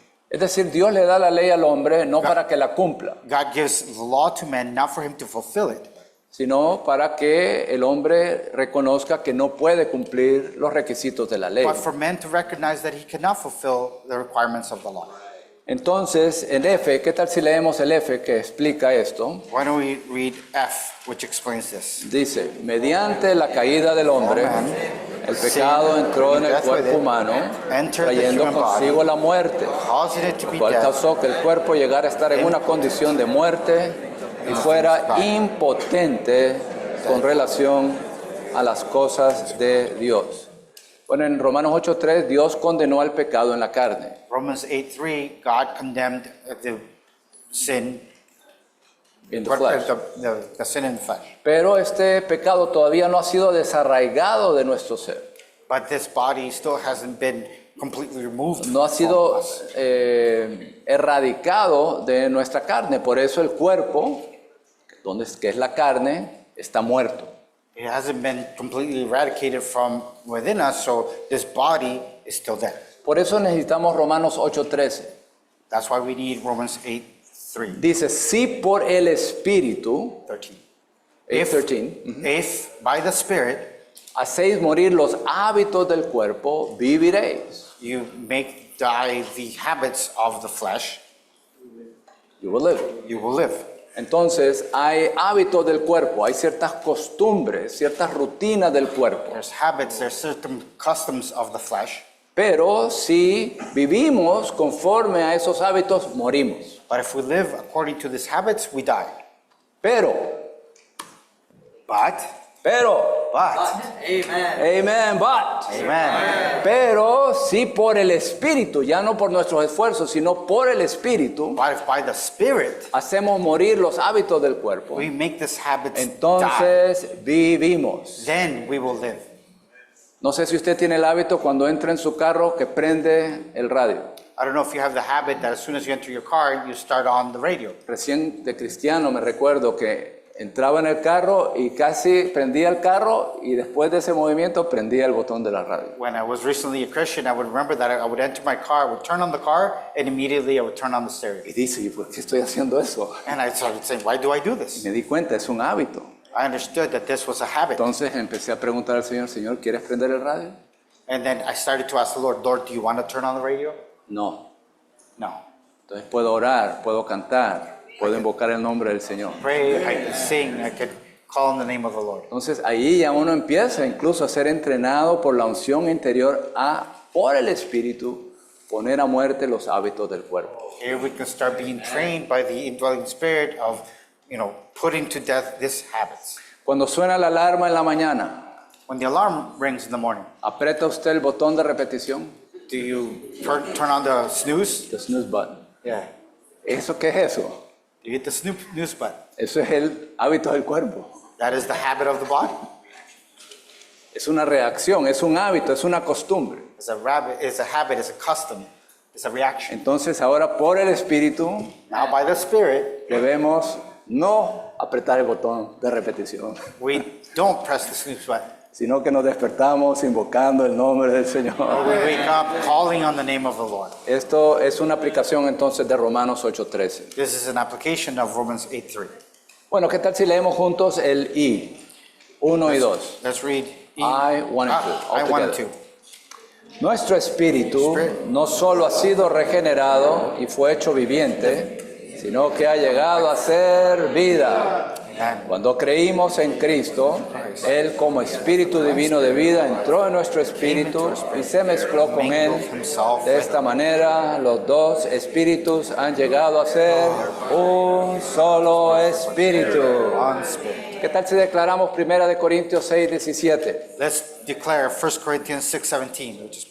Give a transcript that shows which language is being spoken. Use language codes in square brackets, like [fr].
[es] Es decir, Dios le da la ley al hombre no para que la cumpla, [en] God gives the law to man not for him to fulfill it, [es] sino para que el hombre reconozca que no puede cumplir los requisitos de la ley. [en] but for man to recognize that he cannot fulfill the requirements of the law. [es] Entonces, en F, ¿qué tal si leemos el F que explica esto? [en] Why don't we read F, which explains this? [es] Dice, mediante la caída del hombre, el pecado entró en el cuerpo humano, trayendo consigo la muerte, [en] Causing it to be [es] cual [en] death, [es] causó que el cuerpo llegara a estar en una condición de muerte y fuera impotente con relación a las cosas de Dios. Bueno, en Romanos 8:3, Dios condenó al pecado en la carne. [en] Romans 8:3, God condemned the sin, In the flesh. the sin in the flesh. [es] Pero este pecado todavía no ha sido desarraigado de nuestro ser. [en] But this body still hasn't been completely removed [es] No ha [en] from [es] sido [en] us. [es] erradicado de nuestra carne. Por eso el cuerpo, que es la carne, está muerto. [en] It hasn't been completely eradicated from within us, so this body is still dead. [es] Por eso necesitamos Romanos 8:13. [en] That's why we need Romans 8:3. [es] Dice, si por el Espíritu, [en] 13. 8:13, If by the Spirit [es] hacéis morir los hábitos del cuerpo, viviréis. [en] you make die the habits of the flesh, You will live. you will live. [es] Entonces, hay hábitos del cuerpo, hay ciertas costumbres, ciertas rutinas del cuerpo. [en] There's habits, there's certain customs of the flesh, [es] Pero si vivimos conforme a esos hábitos, morimos. [en] but if we live according to these habits, we die. [es] Pero, [en] But, amen, but. amen. [es] Pero si por el Espíritu, ya no por nuestros esfuerzos, sino por el Espíritu, [en] But if by the Spirit [es] hacemos morir los hábitos del cuerpo, [en] we make these habits die, [es] entonces vivimos. [en] then we will live. [es] No sé si usted tiene el hábito cuando entra en su carro que prende el radio. [en] I don't know if you have the habit that as soon as you enter your car, you start on the radio. [es] Recién de cristiano me recuerdo que entraba en el carro y casi prendía el carro y después de ese movimiento prendía el botón de la radio. [en] When I was recently a Christian, I would remember that I would enter my car, I would turn on the car, and immediately I would turn on the stereo. [es] Y dice, ¿y por qué estoy haciendo eso? [en] And I started saying, why do I do this? [es] Me di cuenta, es un hábito. [en] I understood that this was a habit. [es] Entonces empecé a preguntar al Señor, Señor, ¿quieres prender el radio? [en] And then I started to ask the Lord, Lord, do you want to turn on the radio? [es] No. [en] No. [es] Entonces puedo orar, puedo cantar, puedo invocar el nombre del Señor. [en] Pray, I can sing, I can call on the name of the Lord. [es] Entonces ahí ya uno empieza incluso a ser entrenado por la unción interior por el Espíritu, poner a muerte los hábitos del cuerpo. [en] Here we can start being trained by the indwelling spirit of, putting to death these habits. [es] Cuando suena la alarma en la mañana, [en] When the alarm rings in the morning, [es] ¿aprieta usted el botón de repetición? [en] do you turn on the snooze? The snooze button. Yeah. [es] ¿Eso qué es eso? [en] You hit the snooze button. [es] Eso es el hábito del cuerpo. [en] That is the habit of the body. [es] Es una reacción, es un hábito, es una costumbre. [en] It's a habit, it's a custom. It's a reaction. [es] Entonces ahora por el Espíritu [en] Now by the Spirit, [es] debemos no apretar el botón de repetición, [en] we don't press the snooze button. [es] sino que nos despertamos invocando el nombre del Señor. [en] We wake up calling on the name of the Lord. [es] Esto es una aplicación entonces de Romanos 8:13. [en] This is an application of Romans 8:3. [es] Bueno, ¿qué tal si leemos juntos el I? 1 y 2. [en] Let's read I, 1 and 2. all I 1 and together. 2. [es] Nuestro espíritu no solo ha sido regenerado y fue hecho viviente, sino que ha llegado a ser vida. Amen. Cuando creímos en Cristo, Él como Espíritu Divino de vida entró en nuestro espíritu y se mezcló con Él. De esta manera, los dos espíritus han llegado a ser un solo espíritu. [en] One Spirit. [es] ¿Qué tal si declaramos 1 Corintios 6:17? [en] Let's declare 1 Corinthians 6:17, which is